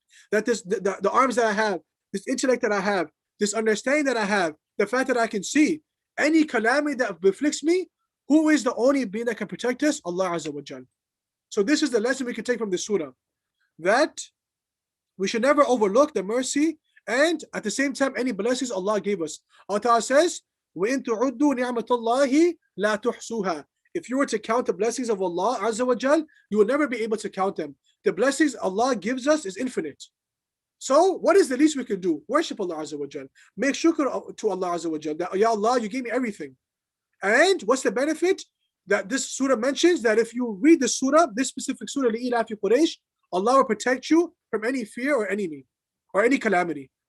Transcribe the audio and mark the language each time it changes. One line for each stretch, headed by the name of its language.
English: That the arms that I have, this intellect that I have, this understanding that I have, the fact that I can see any calamity that beflicts me, who is the only being that can protect us? Allah Azza wa Jal. So this is the lesson we can take from this surah, that we should never overlook the mercy and at the same time any blessings Allah gave us. Allah Ta'ala says,
Arabic: وَإِن تُعُدُّوا نِعْمَةَ اللَّهِ لَا تُحْصُوهَا.
English: If you were to count the blessings of Allah Azza wa Jal, you will never be able to count them. The blessings Allah gives us is infinite. So what is the least we can do? Worship Allah Azza wa Jal. Make shukr to Allah Azza wa Jal, that Ya Allah, you gave me everything. And what's the benefit? That this surah mentions that if you read the surah, this specific surah, لِإِلَافِ قُرَيْشِ, Allah will protect you from any fear or enemy or any calamity.